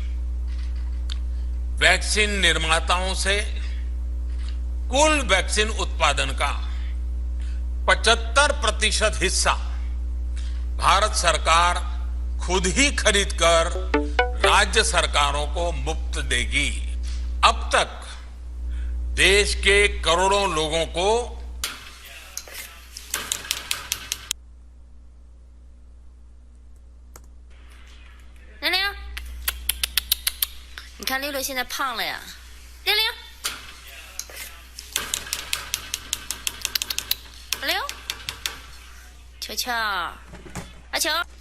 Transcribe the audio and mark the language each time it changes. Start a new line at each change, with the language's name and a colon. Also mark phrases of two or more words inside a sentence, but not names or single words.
Hindi: वैक्सीन निर्माताओं से कुल वैक्सीन उत्पादन का 75% हिस्सा भारत सरकार खुद ही खरीद कर राज्य सरकारों को मुफ्त देगी। अब तक देश के करोड़ों लोगों को
Chinese: 玲玲，你看六六现在胖了呀。玲玲，阿六，球球，阿球。